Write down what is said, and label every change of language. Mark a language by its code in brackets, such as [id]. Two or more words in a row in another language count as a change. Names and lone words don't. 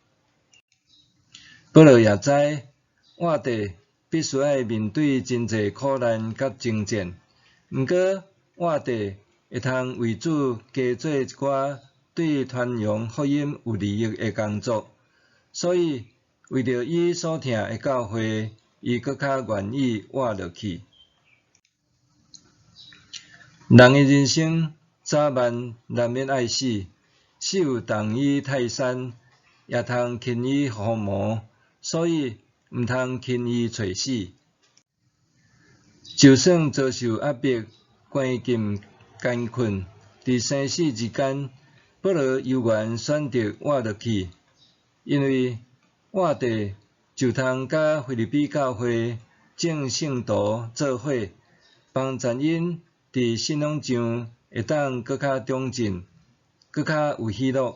[nan] 保罗也知，活着必须要面对真侪苦难甲征战，毋过活着会通为主加做一寡对传扬福音有利益的工作，所以为着伊所疼的教会，伊搁较愿意活落去。人的人生早晚难免爱死，死有同伊泰山，也通轻易毫毛，所以毋通轻易找死。就算遭受压迫、关禁、艰困，伫生死之间，保罗犹原选择活落去，因为活着就通甲腓立比教会众圣徒做伙，帮助因伫信仰上会当搁较长进，搁较有喜乐。